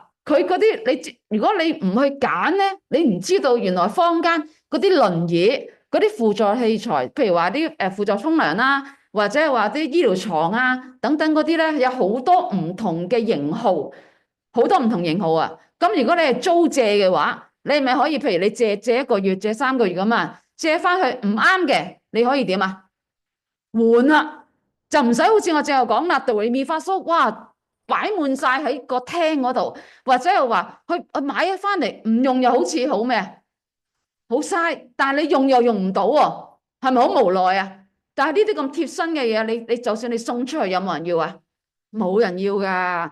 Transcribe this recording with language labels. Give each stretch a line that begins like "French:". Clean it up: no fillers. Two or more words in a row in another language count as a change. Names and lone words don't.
Cantonese: 佢嗰啲如果你唔去揀咧，你唔知道原來坊間嗰啲輪椅、嗰啲輔助器材，譬如話啲輔助沖涼啦，或者係話啲醫療床啊等等嗰啲咧，有好多唔同嘅型號，好多唔同型號啊。咁如果你係租借嘅話，你咪可以譬如你借1個月、借3個月咁啊，借翻去唔啱嘅，你可以點啊？換啦，就唔使好似我正話講啦 ，do re mi fa so，哇！擺滿晒喺個廳嗰度，或者又話去買咗翻嚟唔用又好似好咩？好嘥，但係你用又用唔到喎，係咪好無奈啊？但係呢啲咁貼身嘅嘢，你就算你送出去，有冇人要啊？冇人要㗎。